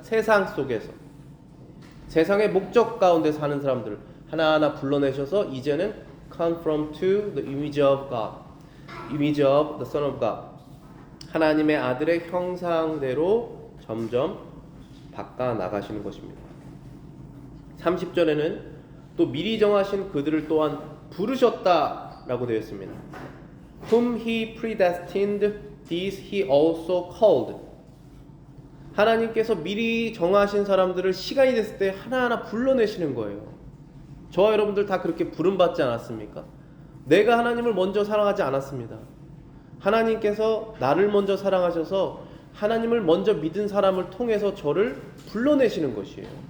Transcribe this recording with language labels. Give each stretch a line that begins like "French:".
Korean: 세상 속에서, 세상의 목적 가운데 사는 사람들을 하나하나 불러내셔서 이제는
English: conform to the image of God,
Korean: image of the Son of God, 하나님의 아들의 형상대로 점점 바꿔 나가시는 것입니다. 30절에는 또 미리 정하신 그들을 또한 부르셨다라고 되어 있습니다.
English: Whom he predestined, these he also called.
Korean: 하나님께서 미리 정하신 사람들을 시간이 됐을 때 하나하나 불러내시는 거예요. 저와 여러분들 다 그렇게 부름받지 않았습니까? 내가 하나님을 먼저 사랑하지 않았습니다. 하나님께서 나를 먼저 사랑하셔서 하나님을 먼저 믿은 사람을 통해서 저를 불러내시는 것이에요.